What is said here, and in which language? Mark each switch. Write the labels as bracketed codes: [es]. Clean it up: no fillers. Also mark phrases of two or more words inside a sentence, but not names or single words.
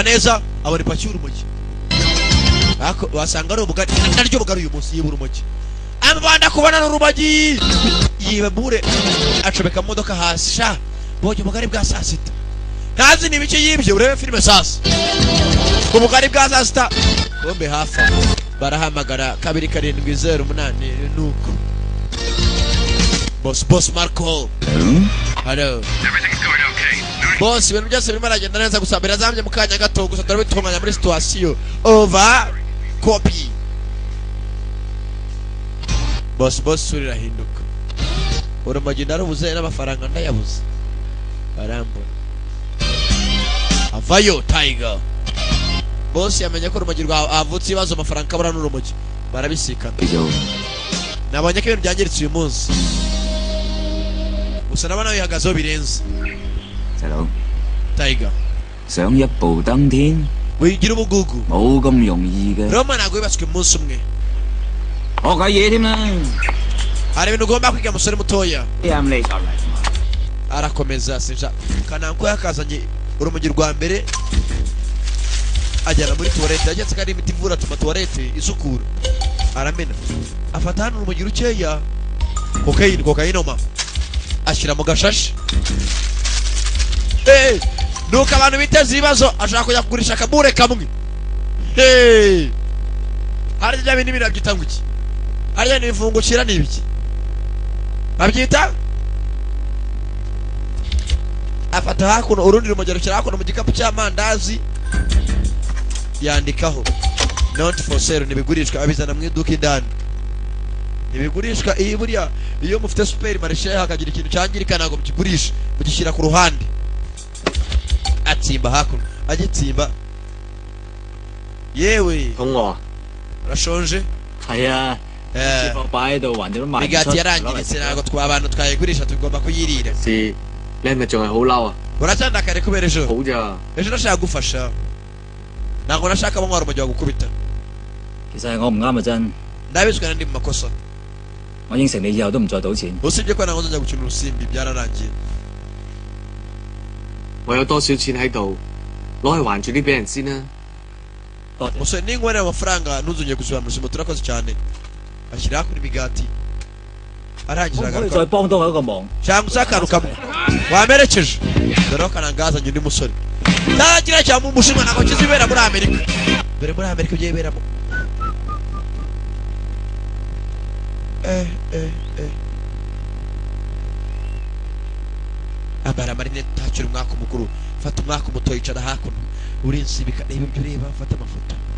[rw] neza abari pacyura urumogi wasanga ari ubugari naryo bugari uyu munsi yibura urumogi amabanda kubana n'urumogi yibabure acobeka mu modoka hasi sha boje ubugari bwa saa sita ntazi n'ibiki yibye urebe filime sasa ubugari bwa saa sita bombe hafa barahamagara 270 nuko boss Marco [en] hello boss [rw] ibintu byose birimo aragenda neza gusa birazamye mu kanya gato gusa turabitunganya muri situation [en] over copy boss [rw] surira hinduka urumogi ndarubuze n'amafaranga ndayabuze arambona avayo Tiger boss yamenye ko urumogi rwawe avutse ibibazo amafaranga kabura n'urumogi barabisikana nabonye ko ibintu byangiritse uyu munsi gusa nabona bihagazeho birenze Tiger [yue] 想一步登天 [rw] wigira ubugugu [yue] 冇咁容易嘅， [rw] Roma ntabwo yubatswe umunsi umwe [yue] 學下嘢添啦。 [rw] hari ibintu ugomba kwiga musore mutoya [yue] 啱你就嚟。 [rw] arakomeza sinja Kananko yakazanye urumogi rwa mbere ajyana muri tuwarete agetse ko ari imiti ivura tuma tuwarete isukura aramena afata hano urumogi rukeya kokayinoma ashyira mu gashashi nuko abantu biteza ibibazo ashaka kujya kugurisha akabure kamwe harya bya bintu birabyita ngo iki harya n'ibivungukira ni ibiki babyita afata hakuno urundi rumogi rushyira hakuno mu gikapu cy'amandazi yandikaho [en] not for sale [rw] ntibigurishwa abizana mu iduka indani ntibigurishwa iyo buriya iyo mufite supermarché hakagira ikintu cyangirika ntabwo mukigurisha mugishyira ku ruhande atsimba hakuno agitsimba yewe [yue] 肚餓啊？ [rw] urashonje [yue] 係啊，支貨擺喺度，橫掂都賣唔出。 [rw] imigati yarangiritse ntabwo abantu twayigurisha tugomba kuyirira [yue] 是，你係咪仲係好嬲啊？ [rw] uracyandakare kubera ejo [yue] 好咋？ [rw] ejo nashaka gufasha ntabwo nashaka bamwara umujyi wagukubita [yue] 其實係我唔啱啊，真。 [rw] ndabizwe na ndi mu makosa [yue] 我應承你以後都唔再賭錢。 [rw] usibye ko ntabwo nzajya gukina urusimbi byararangiye [yue] 我有多少錢喺度，攞去還住啲俾人先啦。 [rw] musore ninkorera amafaranga ntuzongeye gusubira mu rusimbo turakoze cyane ashyira hakuno imigati arangiza [yue] 可以 [rw] agaruka [yue] 再幫多我一個忙。 [rw] cyangwa se akantu kamwe wamerekeje dore ko kanangazanye undi musore ntagira cyangwa umushinwa ntabwo kizibera muri Amerika dore muri Amerika ibyo yiberamo ambara amarinete ntakiri umwaka umukuru fata umwaka umuto yicara hakuno urinsibika reba ibyo ureba fata amafoto